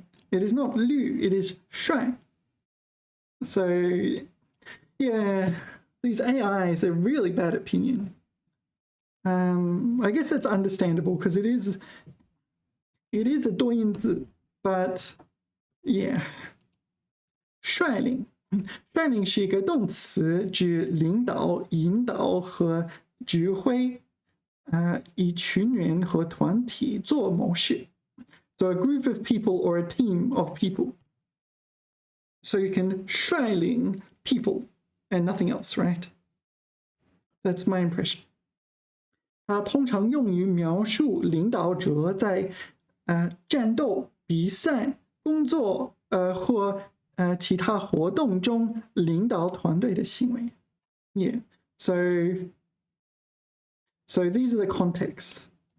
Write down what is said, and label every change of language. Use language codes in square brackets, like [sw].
[en] It is not 绿, it is 帅. So, yeah, these AIs are really bad at pinyin. I guess that's understandable because it is a 多音字, but yeah. [zh] 率领是一个动词，指领导、引导和指挥，以群人和团体做某事。 [en] So a group of people or a team of people. So you can 率领 people and nothing else, right? That's my impression. [zh] 它通常用于描述领导者在战斗、比赛、工作或其他活动中领导团队的行为。 [en] Yeah. So these are the contexts.